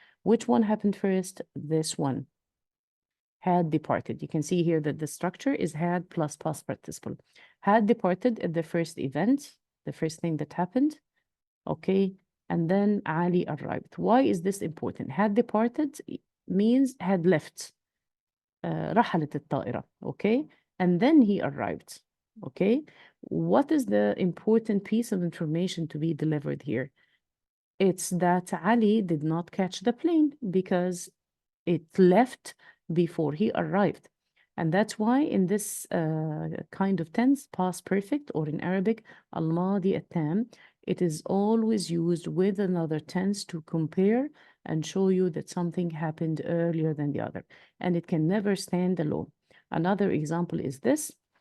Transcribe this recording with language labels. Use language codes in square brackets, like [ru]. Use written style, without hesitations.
[en] Which one happened first? This one had departed. You can see here that the structure is had plus past participle. Had departed at the first event, the first thing that happened, okay? And then Ali arrived. Why is this important? Had departed means had left. [ar] رحلت الطائرة, okay? [en] And then he arrived, okay? What is the important piece of information to be delivered here? It's that Ali did not catch the plane because it left before he arrived. And that's why in this kind of tense, past perfect, or in Arabic, al-madi at-tam, it is always used with another tense to compare and show you that something happened earlier than the other. And it can never stand alone. Another example is this.